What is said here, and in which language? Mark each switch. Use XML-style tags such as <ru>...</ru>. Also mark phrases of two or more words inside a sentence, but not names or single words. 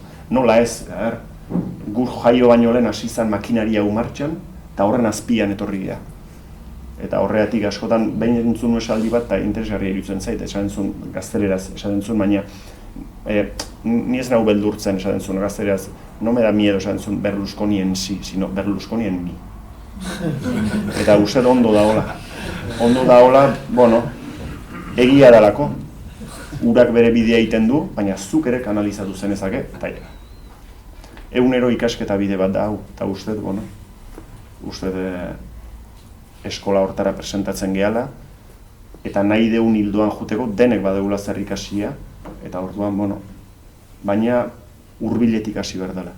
<eu>Nola ez, gur jaio baino lehen hasi izan makinaria martxan, eta horren azpian etorri gea. Eta horregatik askotan behin entzun esaldi bat, eta interesgarria iruditzen zait, esaten zuen gazteleraz, esaten zuen, baina ni ez nahu beldurtzen esaten zuen gazteleraz,</eu> <es>no me da miedo</es> <eu>esaten zuen</eu> <es>Berlusconi en sí, sino Berlusconi en mí.</es> <eu>Eta uste ondo daola. Ondo daola, bueno, egia dalako. Urak bere bidea egiten du, baina zuk ere kanalizatu zenezake, eta egunero ikasketa bide bat da hau, eta uste, bueno, uste eskola hortara presentatzen gehala, eta nahi deun hildoan juteko denek badeula zer ikasia, eta orduan, bueno, baina hurbiletik hasi behar dela.</eu>